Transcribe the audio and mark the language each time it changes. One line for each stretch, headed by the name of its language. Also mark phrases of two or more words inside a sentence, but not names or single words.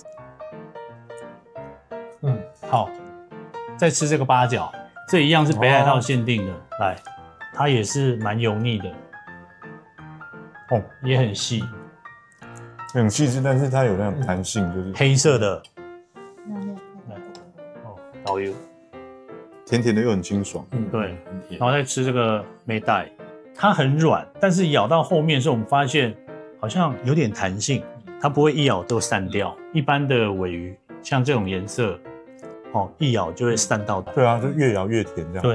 Chinese: 好，再吃這個八角，這一樣是北海道限定的，來。它也是蠻油膩的，也很細，很細緻，但是它有那種彈性，就是黑色的，導遊，甜甜的又很清爽，對，然後再吃這個梅帶，它很軟，但是咬到後面的時候，我們發現好像有點彈性，它不會一咬都散掉。一般的鮪魚像這種顏色，一咬就會散到。對啊，就越咬越甜這樣。